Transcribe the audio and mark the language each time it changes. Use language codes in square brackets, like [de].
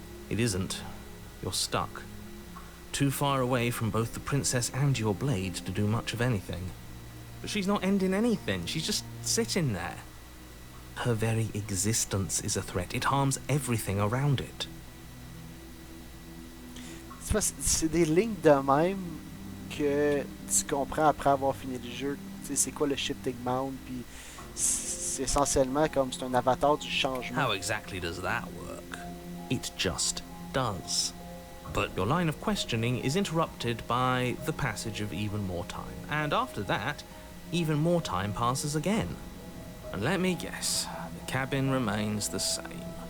[en] It isn't. You're stuck. Too far away from both the princess and your blade to do much of anything. But she's not ending anything. She's just sitting there. Her very existence is a threat. It harms everything around it. [fr] C'est des lignes de même que tu comprends après avoir fini le jeu. Tu sais, c'est quoi le shifting mount, puis c'est essentiellement comme c'est un avatar du changement. [en] How exactly does that work? It just does. But Your line of questioning is interrupted by the passage of even more time. And after that, even more time passes again. And let me guess, the cabin remains the same.